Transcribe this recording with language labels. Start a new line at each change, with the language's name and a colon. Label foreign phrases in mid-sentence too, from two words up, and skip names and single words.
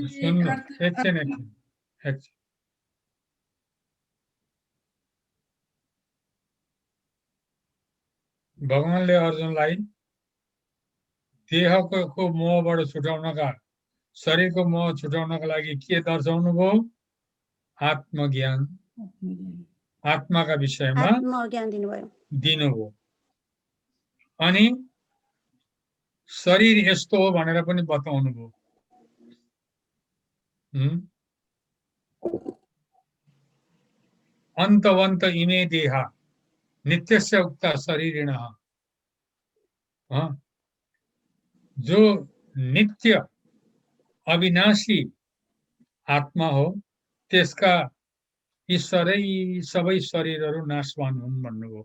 Nepali: एकछिन भगवानले अर्जुनलाई देहको मोहबाट छुटाउनका, शरीरको मोह छुटाउनका लागि के दर्शाउनु भयो? आत्मज्ञान, आत्माका विषयमा दिनुभयो। अनि शरीर यस्तो हो भनेर पनि बताउनु भयो।
Sanskrit: अन्तवन्त इमे देहा नित्यस्य उक्ता शरीरिणः।
Nepali: जो नित्य अविनाशी आत्मा हो त्यसका ईश्वरै सबै शरीरहरू नाशवान हुन् भन्नुभयो।